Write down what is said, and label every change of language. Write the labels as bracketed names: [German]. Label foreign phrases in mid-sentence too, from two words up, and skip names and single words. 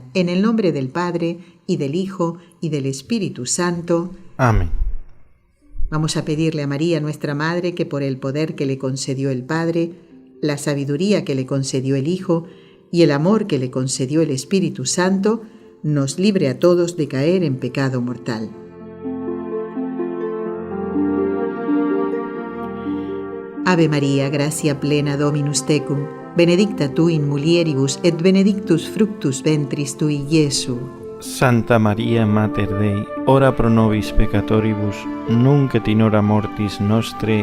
[Spanish] En el nombre del Padre, y del Hijo, y del Espíritu Santo. Amén. Vamos a pedirle a María, nuestra Madre, que por el poder que le concedió el Padre, la sabiduría que le concedió el Hijo y el amor que le concedió el Espíritu Santo, nos libre a todos de caer en pecado mortal. [Latin] Ave María, gracia plena Dominus tecum, benedicta tu in mulieribus et benedictus fructus ventris tui, Iesu. Santa Maria Mater Dei, ora pro nobis peccatoribus, nunc et in hora mortis nostre.